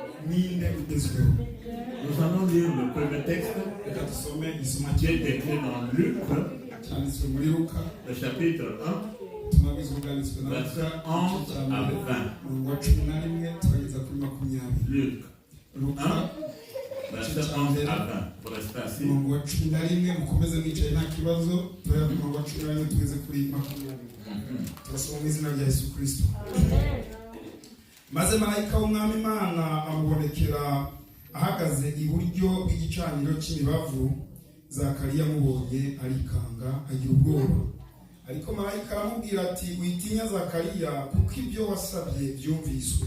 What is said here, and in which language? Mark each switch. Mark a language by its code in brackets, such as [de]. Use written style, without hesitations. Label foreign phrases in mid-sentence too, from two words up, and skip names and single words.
[fr] Nous allons lire le premier texte qui est écrit dans Luc, le chapitre 1, verset 11 à 20. Luc 1, verset 11 à 20. Pour rester assis. [rw] Maze marayika w'umwami Imana amubonekera ahagaze iburyo bw'igicaniro cy'imibavu. Zakariya amubonye arikanga agira ubwoba, ariko marayika aramubwira ati witinya Zakariya, kuko ibyo wasabye byumviswe.